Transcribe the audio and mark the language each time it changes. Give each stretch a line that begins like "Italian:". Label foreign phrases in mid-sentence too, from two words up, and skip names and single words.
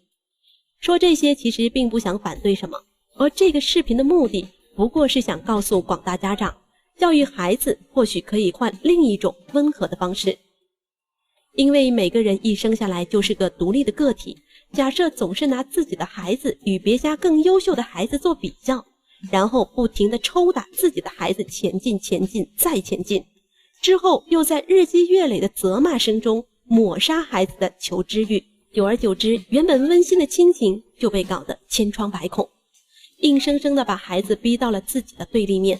Chinese: 說這些其實並不想反對什麼，而這個視頻的目的不過是想告訴廣大家長，教育孩子或許可以換另一種溫和的方式。因為每個人一生下來就是個獨立的個體，假設總是拿自己的孩子與別家更優秀的孩子做比較，然後不停地抽打自己的孩子前進再前進，之後又在日積月累的責罵聲中抹殺孩子的求知欲，久而久之，原本溫馨的親情就被搞得千瘡百孔，硬生生地把孩子逼到了自己的对立面。